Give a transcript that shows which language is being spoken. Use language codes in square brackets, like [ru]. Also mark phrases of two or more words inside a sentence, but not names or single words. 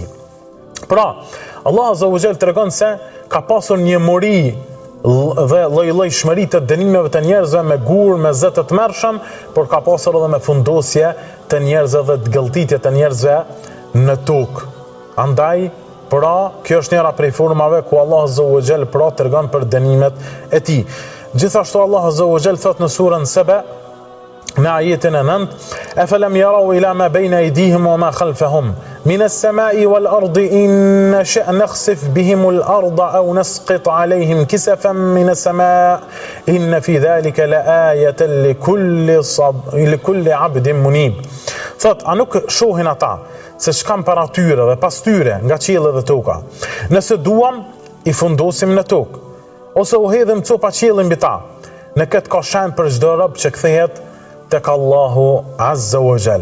[sq] Pra, Allah [ar] عز وجل [sq] tregon se ka pasur një mori dhe lloj-llojshmëri të dënimeve të njerëzve me gurë, me zë të mërshëm, por ka pasur edhe me fundosje të njerëzve dhe të gëlltitje të njerëzve në tokë. Andaj, pra, kjo është njëra prej formave ku Allah [ar] عز وجل [sq] pra tregon për dënimet e tij. Gjithashtu Allah [ar] عز وجل [sq] thot në surën Saba në ajetin e 9: [ar] "أفلم يروا إلى ما بين أيديهم وما خلفهم من السماء والأرض إن نشأ نخسف بهم الأرض أو نسقط عليهم كسفا من السماء إن في ذلك لآية لكل عبد منيب." [sq] Thot, a nuk shohin ata se shkam para tyre dhe pas tyre nga qielli dhe toka? Nëse duam, i fundosim në tokë, ose u hedhim copa qiellin mbi ta. Në këtë ka shenjë për çdo rob që kthehet tek Allahu [ar] عز وجل.